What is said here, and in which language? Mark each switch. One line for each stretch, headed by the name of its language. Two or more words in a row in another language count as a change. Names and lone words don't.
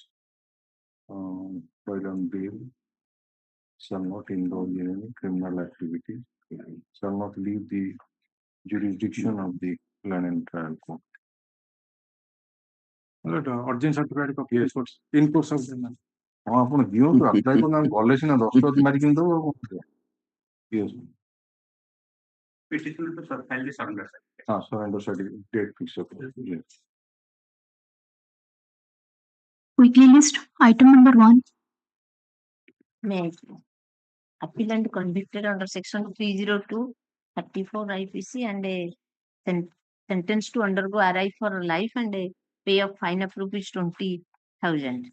English: While on bail, shall not indulge in any criminal activities, shall not leave the jurisdiction of the Land and Trial Court. Urgent certificate copy. Yes, in course of the
Odia: ଆପଣ ଦିଅନ୍ତୁ ଆପ୍ଲାଏ କଲେ ଆମେ ଗଲେ ସିନା 10 ମାରିକି ଦବ ଆଉ କଣ?
English: Yes. Petitioner to file the surrender certificate. Surrender certificate date fix up. Yes. Quickly list item number 1. May appellant convicted under section 302 34 IPC and sentenced to undergo RI for life and a pay of fine of rupees 20,000.